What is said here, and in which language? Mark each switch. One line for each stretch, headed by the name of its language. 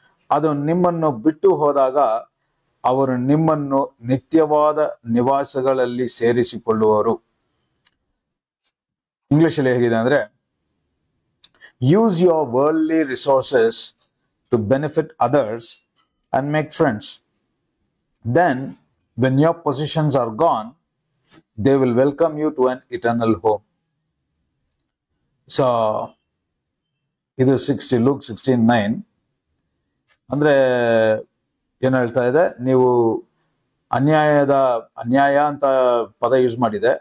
Kannada: ಅದು ನಿಮ್ಮನ್ನು ಬಿಟ್ಟು ಹೋದಾಗ ಅವರು ನಿಮ್ಮನ್ನು ನಿತ್ಯವಾದ ನಿವಾಸಗಳಲ್ಲಿ ಸೇರಿಸಿಕೊಳ್ಳುವರು. ಇಂಗ್ಲಿಷಲ್ಲಿ ಹೇಗಿದೆ ಅಂದ್ರೆ,
English: Use your worldly resources to benefit others and make friends. Then when your positions are gone, they will welcome you to an eternal home.
Kannada: So ಇದು ಲೂಕ್ 16:9 ಅಂದ್ರೆ ಏನು ಹೇಳ್ತಾ ಇದೆ, ನೀವು ಅನ್ಯಾಯ ಅಂತ ಪದ ಯೂಸ್ ಮಾಡಿದೆ.